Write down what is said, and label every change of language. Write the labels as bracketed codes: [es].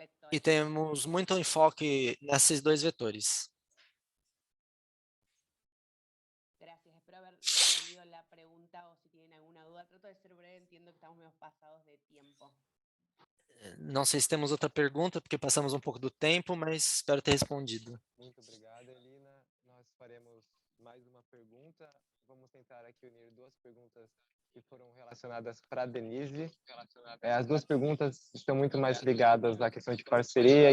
[pt] E temos muito enfoque nesses 2 vetores. [es] Gracias, espero haber respondido la pregunta o si tienen alguna duda. Trato de ser breve, entiendo que estamos medio pasados de tiempo. [pt] Não sei se temos outra pergunta, porque passamos um pouco do tempo, mas espero ter respondido. Muito obrigado, Elina. Nós faremos mais uma pergunta. Vamos tentar aqui unir 2 perguntas que foram relacionadas para a Denise. As 2 perguntas estão muito mais ligadas à questão de parceria.